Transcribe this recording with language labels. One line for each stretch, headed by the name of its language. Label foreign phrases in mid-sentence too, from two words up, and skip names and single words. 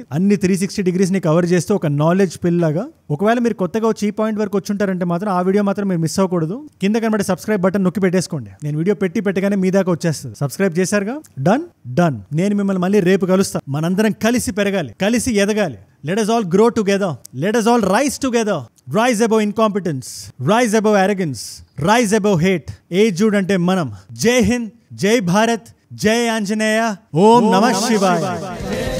Telugu: అన్ని 360 degrees ని కవర్ చేస్తూ ఒక
English: knowledge pill
Telugu: లాగా. ఒకవేళ మీరు కొత్తగా వచ్చి ఈ పాయింట్ వరకు వచ్చుంటారంటే మాత్రం ఆ వీడియో మాత్రం మీరు మిస్ అవ్వకూడదు. కింద కనబడే
English: subscribe button
Telugu: నొక్కి పెట్టేసుకోండి. నేను వీడియో పెట్టగానే మీ దాకా వచ్చేస్తుంది. సబ్స్క్రైబ్ చేశారుగా, డన్. నేను మిమ్మల్ని మళ్ళీ రేపు కలుస్తా. మనందరం కలిసి పెరగాలి, కలిసి ఎదగాలి.
English: Let us all grow together. Let us all rise together. Rise above incompetence. Rise above arrogance. Rise above hate.
Telugu: జూడ్ అంటే మనం.
Hindi: जय हिंद, जय भारत, जय आंजनेय.
Sanskrit: ॐ नमः शिवाय.